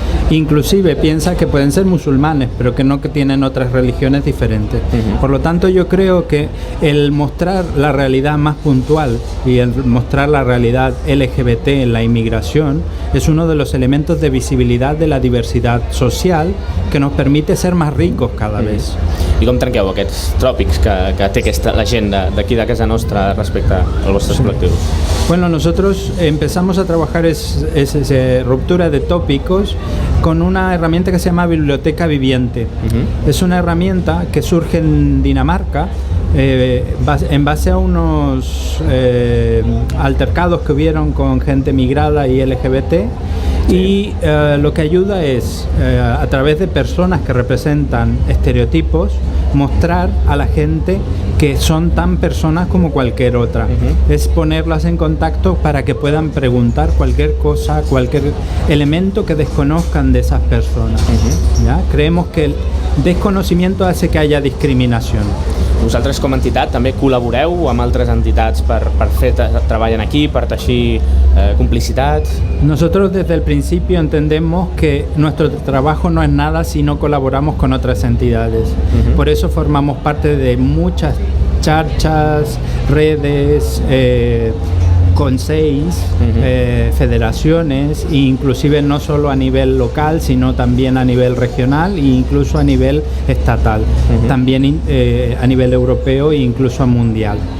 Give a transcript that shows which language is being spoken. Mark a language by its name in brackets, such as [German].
[Spanish] Inclusive piensa que pueden ser musulmanes, pero que no, que tienen otras religiones diferentes. Por lo tanto, yo creo que el mostrar la realidad más puntual y el mostrar la realidad LGBT en la inmigración es uno de los elementos de visibilidad de la diversidad social que nos permite ser más ricos cada vez. [Catalan] I com trenqueu aquests tròpics que té la gent d'aquí de casa nostra respecte als vostres col·lectius? [Spanish] Bueno, nosotros empezamos a trabajar esa ruptura de tópicos con una herramienta que se llama Biblioteca Viviente. Es una herramienta que surge en Dinamarca en base a unos altercados que hubieron con gente migrada y LGBT. Y lo que ayuda es, a través de personas que representan estereotipos, mostrar a la gente que son tan personas como cualquier otra. Es ponerlas en contacto para que puedan preguntar cualquier cosa, cualquier elemento que desconozcan de esas personas. ¿Ya? Creemos que el desconocimiento hace que haya discriminación. [Catalan] Vosaltres com a entitat també col·laboreu amb altres entitats per fer treball aquí, per teixir complicitats? [Spanish] Nosotros desde el principio entendemos que nuestro trabajo no es nada si no colaboramos con otras entidades. Por eso formamos parte de muchas charchas, redes, consejos, federaciones, e inclusive no solo a nivel local, sino también a nivel regional e incluso a nivel estatal, también a nivel europeo e incluso mundial.